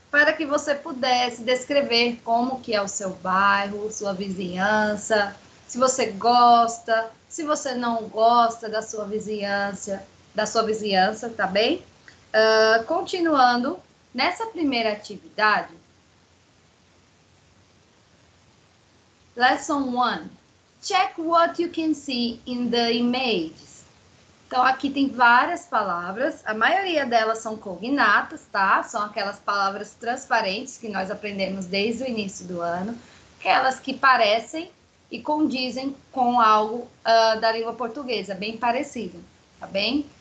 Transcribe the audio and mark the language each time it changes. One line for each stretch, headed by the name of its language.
Portuguese: Para que você pudesse descrever como que é o seu bairro, sua vizinhança, se você gosta, se você não gosta da sua vizinhança, tá bem? Continuando, nessa primeira atividade, Lesson 1.
English: Check what you can see in the images.
Portuguese: Então, aqui tem várias palavras, a maioria delas são cognatas, tá? São aquelas palavras transparentes que nós aprendemos desde o início do ano, aquelas que parecem e condizem com algo da língua portuguesa, bem parecido, tá bem?